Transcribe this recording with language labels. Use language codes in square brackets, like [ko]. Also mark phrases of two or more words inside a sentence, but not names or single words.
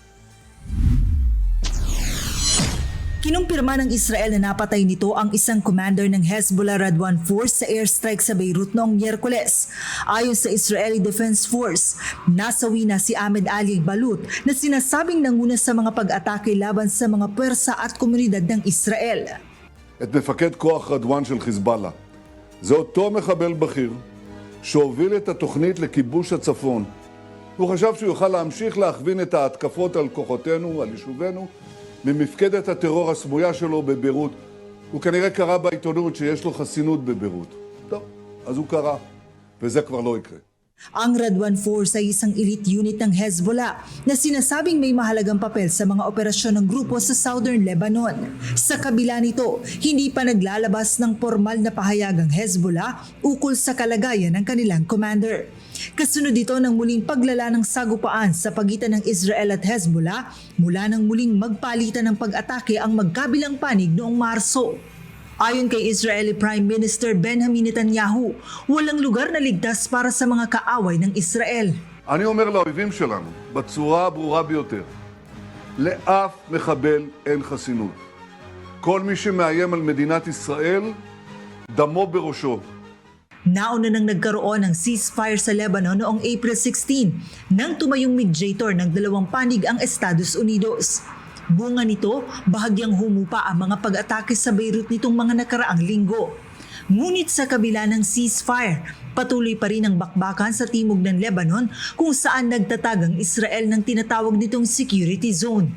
[tl] Kinumpirma ng Israel na napatay nito ang isang commander ng Hezbollah Radwan Force sa airstrike sa Beirut noong Miyerkules. Ayon sa Israeli Defense Force, nasawi na si Ahmed Ali Balut na sinasabing nanguna sa mga pag-atake laban sa mga pwersa at komunidad ng Israel. [he] את מפקד כוח רדואן של חיזבאללה. זה אותו מחבל בכיר שהוביל את התוכנית לכיבוש הצפון. הוא חשב שהוא יוכל להמשיך להכווין את ההתקפות על כוחותינו, על יישובינו, ממפקדת הטרור הסמויה שלו בביירות. הוא כנראה קרא בעיתונות שיש לו חסינות בביירות. טוב, אז הוא קרא, וזה כבר לא יקרה. [tl] Ang Radwan Force ay isang [en] elite unit [tl] ng Hezbollah na sinasabing may mahalagang papel sa mga operasyon ng grupo sa [en] southern Lebanon. [tl] Sa kabila nito, hindi pa naglalabas ng formal na pahayag ang Hezbollah ukol sa kalagayan ng kanilang commander. Kasunod ito ng muling paglala ng sagupaan sa pagitan ng Israel at Hezbollah mula nang muling magpalitan ng pag-atake ang magkabilang panig noong Marso. Ayon kay [en] Israeli Prime Minister [tl] Benjamin Netanyahu, walang lugar na ligtas para sa mga kaaway ng Israel. [he] אני אומר לאויבים שלנו, בצורה הברורה ביותר, לאף מחבל אין חסינות. כל מי שמאיים על מדינת ישראל, דמו בראשו. [tl] Nauna nang nagkaroon ng ceasefire sa Lebanon noong April 16 nang tumayong mediator ng dalawang panig ang Estados Unidos. Bunga nito, bahagyang humupa ang mga pag-atake sa Beirut nitong mga nakaraang linggo. Ngunit sa kabila ng ceasefire, patuloy pa rin ang bakbakan sa timog ng Lebanon kung saan nagtatag ang Israel ng tinatawag nitong [en] security zone.